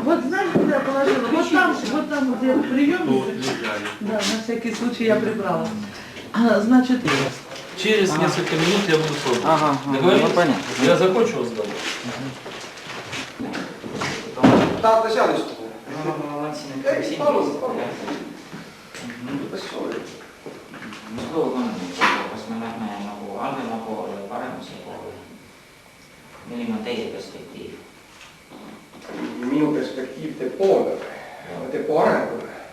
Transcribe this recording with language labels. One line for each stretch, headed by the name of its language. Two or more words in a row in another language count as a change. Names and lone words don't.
Russian: Вот знаешь, куда я положила? Вот там, где приемник. Да, на всякий случай я прибрала. Значит... Через несколько минут я буду пробовать. Ага, Договорились? ну понятно. Я закончил разговор. Да, ты сядешь.
Estonian: Milline on teie perspektiiv? Minu perspektiiv depoole, depoo arengule.